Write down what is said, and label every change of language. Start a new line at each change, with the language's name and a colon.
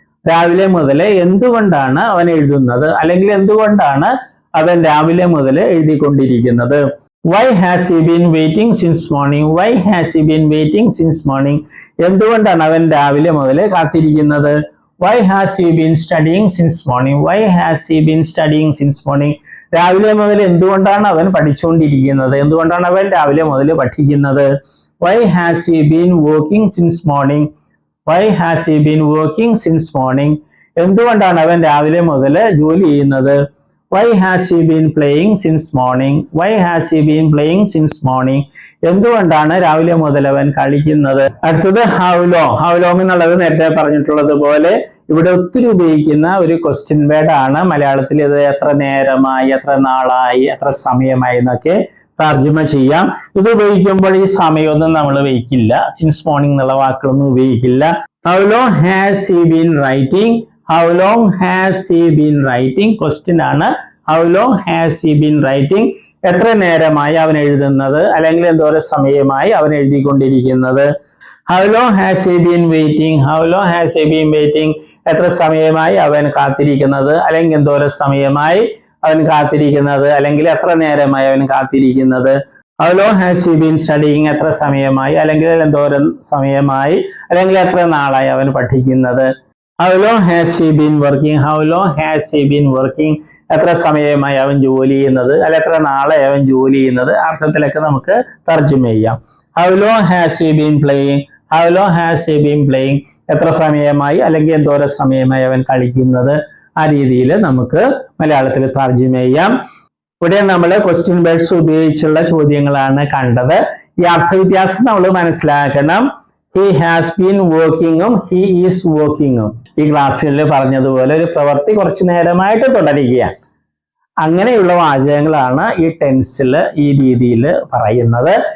Malayalam: രാവിലെ മുതൽ എന്തുകൊണ്ടാണ് അവൻ എഴുതുന്നത്, അല്ലെങ്കിൽ എന്തുകൊണ്ടാണ് അവൻ രാവിലെ മുതൽ എഴുതിക്കൊണ്ടിരിക്കുന്നത്.
English: Why has he been waiting since morning? Why has he been waiting since morning?
Malayalam: എന്തുകൊണ്ടാണ് അവൻ രാവിലെ മുതൽ കാത്തിരിക്കുന്നത്.
English: Why has he been studying since morning? Why has he been studying since morning?
Malayalam: രാവിലെ മുതൽ എന്തുകൊണ്ടാണ് അവൻ പഠിച്ചുകൊണ്ടിരിക്കുന്നത്, എന്തുകൊണ്ടാണ് അവൻ രാവിലെ മുതൽ പഠിക്കുന്നത്.
English: Why has he been working since morning? Why has he been working since morning?
Malayalam: എന്തുകൊണ്ടാണ് അവൻ രാവിലെ മുതൽ ജോലി ചെയ്യുന്നത്.
English: Why has he been playing since morning? Why has he been playing since morning?
Malayalam: എന്തുകൊണ്ടാണ് രാവിലെ മുതൽ അവൻ കളിക്കുന്നത്. അടുത്തത് how long. How long എന്നുള്ളത് നേരത്തെ പറഞ്ഞിട്ടുള്ളത് പോലെ ഇവിടെ ഒത്തിരി ഉപയോഗിക്കുന്ന ഒരു ക്വസ്റ്റ്യൻ വേർഡ് ആണ്. മലയാളത്തിൽ ഇത് എത്ര നേരമായി, എത്ര നാളായി, എത്ര സമയമായി എന്നൊക്കെ തർജ്ജമ ചെയ്യാം. ഇത് ഉപയോഗിക്കുമ്പോൾ ഈ സമയമൊന്നും നമ്മൾ ഉപയോഗിക്കില്ല, സിൻസ് മോർണിംഗ് എന്നുള്ള വാക്കുകളൊന്നും ഉപയോഗിക്കില്ല.
English: How long has he been writing? How long has he been writing?
Malayalam: Question ആണ്.
English: How long has he been writing?
Malayalam: എത്ര നേരമായി അവൻ എഴുതുന്നത്, അല്ലെങ്കിൽ എന്തോരം സമയമായി അവൻ എഴുതിക്കൊണ്ടിരിക്കുന്നത്.
English: How long has he been waiting? How long has he been waiting?
Malayalam: എത്ര സമയമായി അവൻ കാത്തിരിക്കുന്നത്, അല്ലെങ്കിൽ എന്തോരം സമയമായി അവൻ കാത്തിരിക്കുന്നത്, അല്ലെങ്കിൽ എത്ര നേരമായി അവൻ കാത്തിരിക്കുന്നത്.
English: How long has he been studying?
Malayalam: എത്ര സമയമായി, അല്ലെങ്കിൽ എന്തോരം സമയമായി, അല്ലെങ്കിൽ എത്ര നാളായി അവൻ പഠിക്കുന്നത്.
English: How long has he been working? How long has he been working?
Malayalam: എത്ര സമയമായി അവൻ ജോലി ചെയ്യുന്നത്, അല്ല എത്ര നാളായി അവൻ ജോലി ചെയ്യുന്നത്. അർത്ഥത്തിലൊക്കെ നമുക്ക് തർജ്ജമ ചെയ്യാം.
English: How long has he been playing? How long has he been playing?
Malayalam: എത്ര സമയമായി, അല്ലെങ്കിൽ എന്തോരം സമയമായി അവൻ കളിക്കുന്നത്. ആ രീതിയിൽ നമുക്ക് മലയാളത്തിൽ തർജ്ജമ ചെയ്യാം. ഇവിടെ നമ്മൾ ക്വസ്റ്റ്യൻ വേർഡ്സ് ഉപയോഗിച്ചുള്ള ചോദ്യങ്ങളാണ് കണ്ടത്. ഈ അർത്ഥവ്യത്യാസം നമ്മൾ മനസ്സിലാക്കണം.
English: He has been working-
Malayalam: ഉം
English: he is working-
Malayalam: ഉം ഈ ക്ലാസ്സുകളിൽ പറഞ്ഞതുപോലെ ഒരു പ്രവൃത്തി കുറച്ചു നേരമായിട്ട് തുടരുക, അങ്ങനെയുള്ള വാചകങ്ങളാണ് ഈ ടെൻസിൽ ഈ രീതിയിൽ പറയുന്നത്.